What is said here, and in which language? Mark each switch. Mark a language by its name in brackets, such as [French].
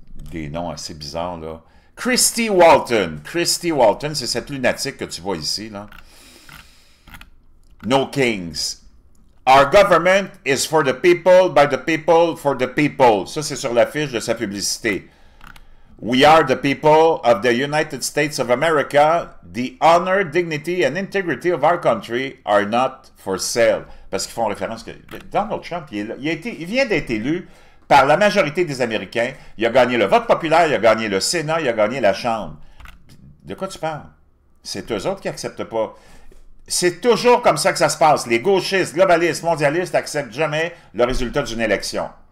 [French] Des noms assez bizarres, là. Christy Walton. Christy Walton, c'est cette lunatique que tu vois ici, là. [English] No kings. Our government is for the people, by the people, for the people. [French] Ça, c'est sur l'affiche de sa publicité. [English] We are the people of the United States of America. The honor, dignity and integrity of our country are not for sale. [French] Parce qu'ils font référence que Donald Trump, il vient d'être élu par la majorité des Américains. Il a gagné le vote populaire, il a gagné le Sénat, il a gagné la Chambre. De quoi tu parles? C'est eux autres qui n'acceptent pas. C'est toujours comme ça que ça se passe. Les gauchistes, globalistes, mondialistes n'acceptent jamais le résultat d'une élection.